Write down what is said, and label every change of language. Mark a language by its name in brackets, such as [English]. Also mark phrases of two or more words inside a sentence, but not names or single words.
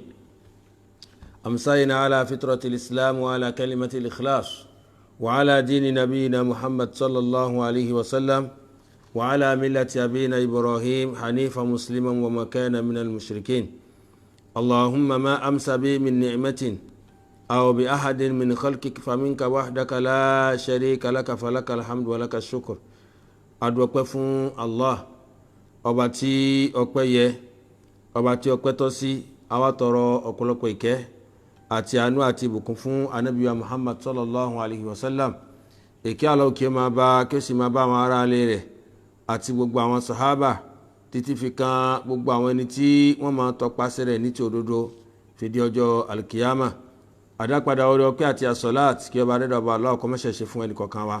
[Arabic] أمسينا على فطرة الإسلام وعلى كلمة الإخلاص وعلى دين نبينا محمد صلى الله عليه وسلم وعلى ملة أبينا إبراهيم حنيفا مسلما وما كان من المشركين. اللهم ما أمسى بي من نعمة أو بأحد من خلقك فمنك وحدك لا شريك لك فلك الحمد ولك الشكر. [Yoruba] adúpẹ́ fún Allah ọba tí ọpẹ́ yẹ, ọba tí ọpẹ́ tọ́ sí. Àwa tọrọ ọ̀pọ̀lọpọ̀ ìkẹ́ àti àánú àti ìbùkún fún Ànábì wa Muhammad [Arabic] صلى الله عليه وسلم. [Yoruba] Ìkẹ́ Allah kí ó máa bá, kí ó sì máa bá àwọn ará ilé rẹ̀ àti gbogbo àwọn sàhábà títí fi kan gbogbo àwọn ẹni tí wọ́n máa tọpasẹ̀ rẹ̀ ní ti òdodo fìdí ọjọ́ alkiyama. Àdápadà orí ọpẹ́ àti àsọ̀láàtì kí ọba adẹ́dọ̀bà Allah kó má ṣe ṣe fún ẹnì kọ̀ọ̀kan wa.